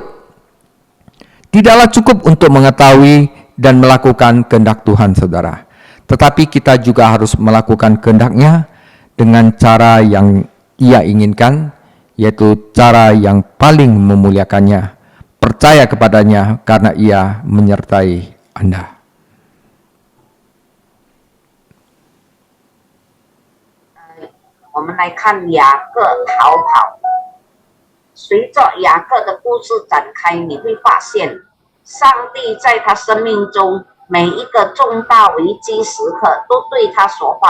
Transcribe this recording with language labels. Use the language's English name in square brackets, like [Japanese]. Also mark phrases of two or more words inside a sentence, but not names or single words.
[Indonesian] Tidaklah cukup untuk mengetahui dan melakukan kehendak Tuhan, saudara. Tetapi kita juga harus melakukan kehendak-Nya dengan cara yang ia inginkan, yaitu cara yang paling memuliakannya. Percaya kepadanya karena ia menyertai Anda. [Chinese] 我们来看雅各逃跑。随着雅各的故事展开，你会发现，上帝在他生命中每一个重大危机时刻都对他说话。